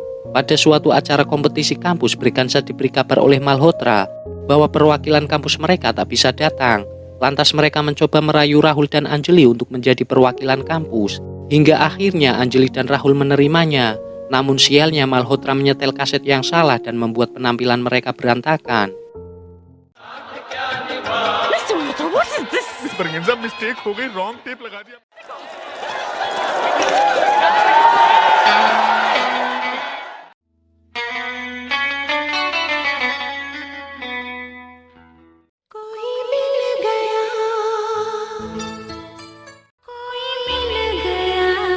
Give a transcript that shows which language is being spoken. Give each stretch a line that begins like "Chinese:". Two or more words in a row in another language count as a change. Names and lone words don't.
Indonesian: Pada suatu acara kompetisi kampus, Breganza diberi kabar oleh Malhotra bahwa perwakilan kampus mereka tak bisa datang. Lantas mereka mencoba merayu Rahul dan Anjali untuk menjadi perwakilan kampus. Hingga akhirnya Anjali dan Rahul menerimanya. Namun sialnya Malhotra menyetel kaset yang salah dan membuat penampilan mereka berantakan.
Hindi: बरगेंजा मिस्टेक हो गई
English: wrong tape
Hindi: लगा दिया कोई मिल गया, कोई मिल गया,